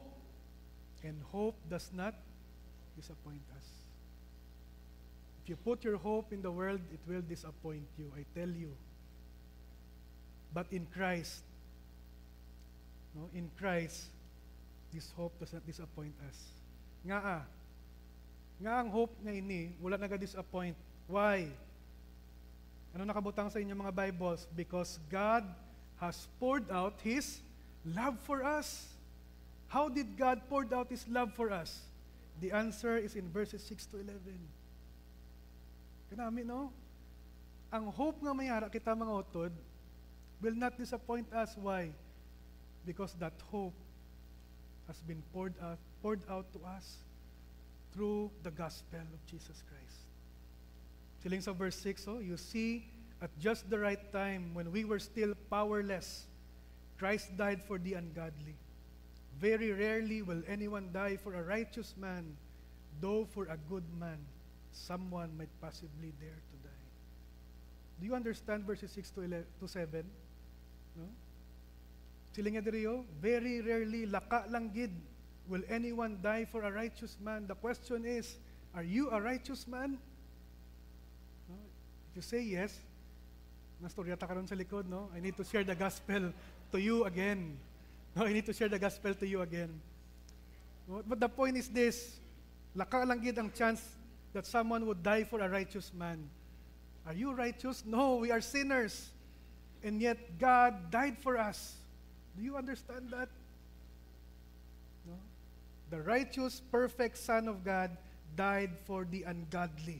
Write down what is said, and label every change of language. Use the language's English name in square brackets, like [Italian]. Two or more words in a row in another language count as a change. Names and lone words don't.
[English] And hope does not disappoint us. If you put your hope in the world, it will disappoint you, I tell you. But in Christ, no, in Christ, this hope does not disappoint us. [Hiligaynon] Nga ang hope nga ini, wala naga-disappoint. [English] Why? [Hiligaynon] Ano nakabutang sa inyong mga Bibles? [English] Because God has poured out His love for us. How did God pour out His love for us? The answer is in verses 6 to 11. [Hiligaynon] Kanami, no? Ang hope nga mayara kita mga utod [English] will not disappoint us. Why? Because that hope has been poured out to us through the gospel of Jesus Christ. [Hiligaynon] Siling sa verse 6, [English] you see, at just the right time, when we were still powerless, Christ died for the ungodly. Very rarely will anyone die for a righteous man, though for a good man, someone might possibly dare to die. Do you understand verses 6 to 7? [Hiligaynon] No? Siling nga diriyo, [English] very rarely, [Hiligaynon] laka lang gid, [English] will anyone die for a righteous man. The question is, are you a righteous man? No? If you say yes, [Hiligaynon] nastorya ta karon sa likod, no? [English] I need to share the gospel to you again. No, I need to share the gospel to you again. No? But the point is this, [Hiligaynon] laka lang gid ang [English] chance that someone would die for a righteous man. Are you righteous? No, we are sinners. And yet God died for us. Do you understand that? No? The righteous, perfect Son of God died for the ungodly.